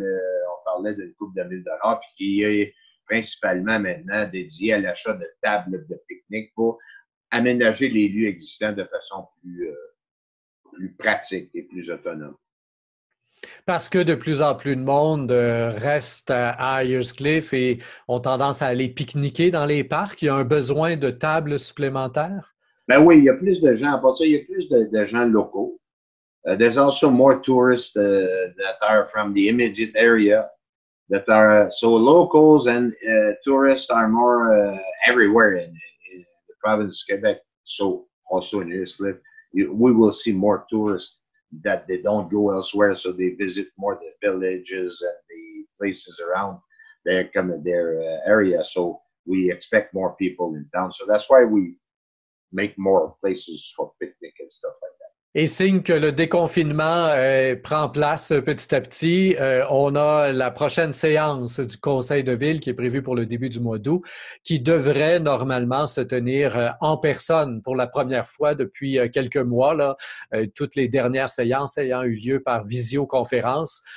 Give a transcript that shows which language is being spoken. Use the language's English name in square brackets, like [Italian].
[French] On parlait d'une couple de $1,000, puis qui est principalement maintenant dédié à l'achat de tables de pique-nique pour aménager les lieux existants de façon plus pratique et plus autonome. Parce que de plus en plus de monde reste à Ayers-Cliff et ont tendance à aller pique-niquer dans les parcs. Il y a un besoin de tables supplémentaires. Ben oui, il y a plus de gens. À part ça, il y a plus de gens locaux. [English] There's also more tourists that are from the immediate area that are so locals and tourists are more everywhere in the province of Quebec. So also in Ayers-Cliff, we will see more tourists that they don't go elsewhere, so they visit more the villages and the places around their area. So we expect more people in town. So that's why we make more places for picnic and stuff like that. [French] Et signe que le déconfinement prend place petit à petit, on a la prochaine séance du Conseil de ville qui est prévue pour le début du mois d'août, qui devrait normalement se tenir en personne pour la première fois depuis quelques mois, là, toutes les dernières séances ayant eu lieu par visioconférence.